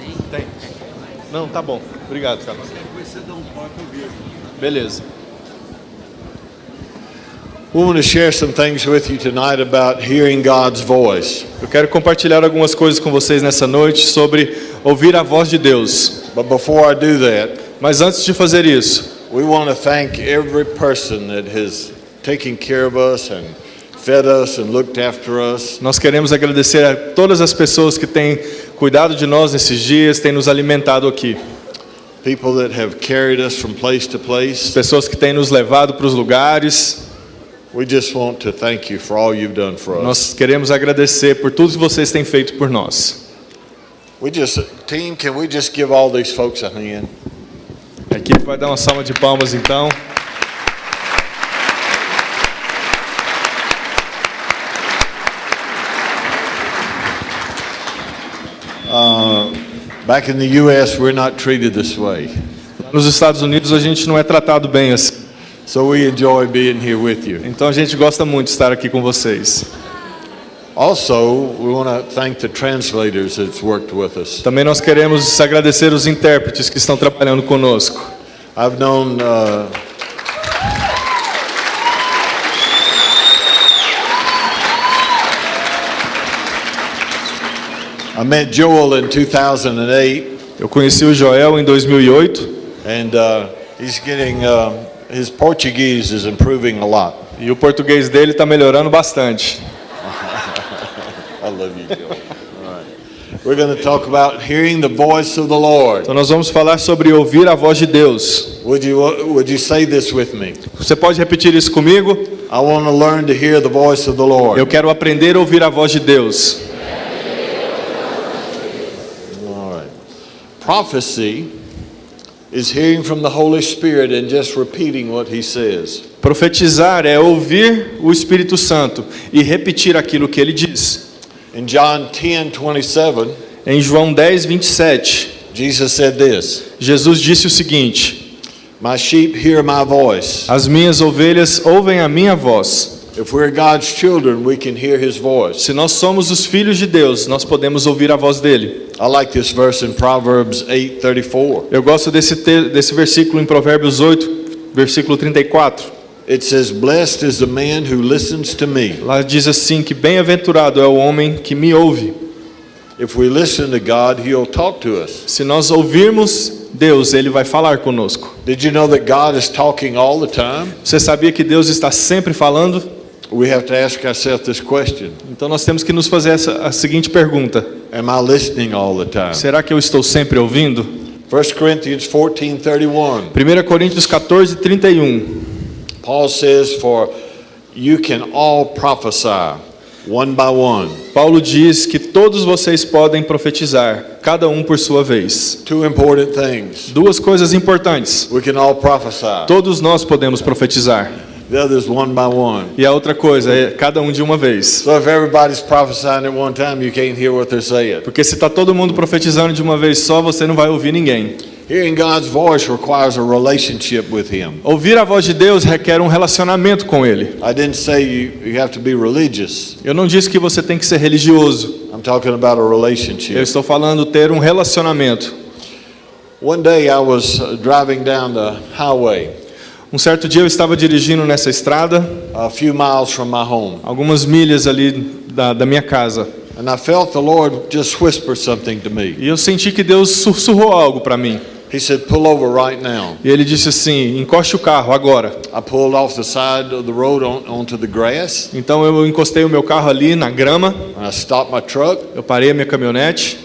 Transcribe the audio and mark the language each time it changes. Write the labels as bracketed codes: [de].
[pt] Tem. Não, tá bom. Obrigado, Carlos. Beleza. [en] We want to share some things with you tonight about hearing God's voice. [pt] Eu quero compartilhar algumas coisas com vocês nessa noite sobre ouvir a voz de Deus. [en] But before I do that, [pt] Mas antes de fazer isso, [en] we want to thank every person that has taken care of us and fed us and looked after us. [pt] nós queremos agradecer a todas as pessoas que têm cuidado de nós nesses dias, têm nos alimentado aqui. [en] People that have carried us from place to place. [pt] Pessoas que têm nos levado para os lugares. [en] We just want to thank you for all you've done for us. [pt] Nós queremos agradecer por tudo que vocês têm feito por nós. [en] Team, can we just give all these folks a hand? [pt] A equipe vai dar uma salva de palmas então. [en] Back in the U.S., we're not treated this way. [pt] Nos Estados Unidos a gente não é tratado bem assim. [en] So we enjoy being here with you. [pt] Então a gente gosta muito de estar aqui com vocês. [en] Also, we want to thank the translators that's worked with us. [pt] Também nós queremos agradecer os intérpretes que estão trabalhando conosco. [en] I've known I met Joel in 2008, [pt] Eu conheci o Joel em 2008 [en] and he's getting his Portuguese is improving a lot. [pt] e o português dele está melhorando bastante. [en] I love you, Joel. All right. We're going to talk about hearing the voice of the Lord. [pt] Então nós vamos falar sobre ouvir a voz de Deus. [en] Would you say this with me? [pt] Você pode repetir isso comigo? [en] I want to learn to hear the voice of the Lord. [pt] Eu quero aprender a ouvir a voz de Deus. [en] All right. Prophecy is hearing from the Holy Spirit and just repeating what he says. [pt] Profetizar é ouvir o Espírito Santo e repetir aquilo que ele diz. [en] In John 10:27, [pt] Em João 10, 27, [en] Jesus said this, [pt] Jesus disse o seguinte: [en] "My sheep hear my voice." [pt] As minhas ovelhas ouvem a minha voz. [en] If we're God's children, we can hear his voice. [pt] Se nós somos os filhos de Deus, nós podemos ouvir a voz dele. [en] I like this verse in Proverbs 8:34. [pt] Eu gosto desse versículo em Provérbios 8, versículo 34. [en] It says, "Blessed is the man who listens to me." [pt] Lá diz assim que bem-aventurado é o homem que me ouve. [en] If we listen to God, he'll talk to us. [pt] Se nós ouvirmos Deus, ele vai falar conosco. [en] Did you know that God is talking all the time? [pt] Você sabia que Deus está sempre falando? [en] We have to ask ourselves this question. [pt] Então nós temos que nos fazer a seguinte pergunta: [en] Am I listening all the time? [pt] será que eu estou sempre ouvindo? [en] 1 1 Corinthians 14:31. [pt] 1 Coríntios 14:31. [en] Paul says, "For you can all prophesy, one by one." [pt] Paulo diz que todos vocês podem profetizar, cada um por sua vez. [en] Two important things. [pt] Duas coisas importantes. [en] We can all prophesy. [pt] Todos nós podemos profetizar. [en] The others one by one. [pt] E a outra coisa é cada um de uma vez. [en] So if everybody's prophesying at one time, you can't hear what they're saying. [pt] Porque se está todo mundo profetizando de uma vez só, você não vai ouvir ninguém. [en] Hearing God's voice requires a relationship with Him. [pt] Ouvir a voz de Deus requer um relacionamento com Ele. [en] I didn't say you have to be religious. [pt] Eu não disse que você tem que ser religioso. [en] I'm talking about a relationship. [pt] Eu estou falando ter um relacionamento. [en] One day I was driving down the highway [pt] Um certo dia eu estava dirigindo nessa estrada, [en] a few miles from my home, [pt] algumas milhas ali da minha casa. [en] and I felt the Lord just whisper something to me. [pt] E eu senti que Deus sussurrou algo para mim. [en] He said, "Pull over right now." [pt] E Ele disse assim, encoste o carro agora. [en] I pulled off the side of the road onto the grass, [pt] Então eu encostei o meu carro ali na grama, [en] and I stopped my truck, [pt] eu parei a minha caminhonete,